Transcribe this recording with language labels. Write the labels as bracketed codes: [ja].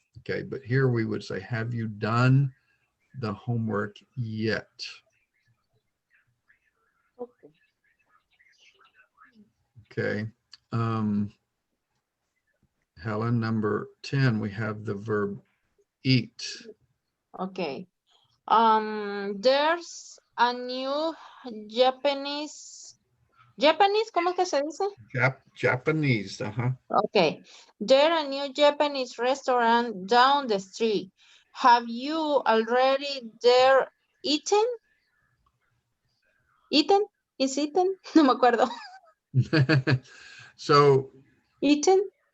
[en] Okay, but here we would say, have you done the homework yet? Okay. Okay. Helen, number 10, we have the verb eat. Okay. There's a new Japanese, [es] ¿cómo que se dice? [en] Japanese, Okay. There's a new Japanese restaurant down the street. Have you already there eaten? Eaten? Is eaten? [es] No me acuerdo. [en] So, Eaten?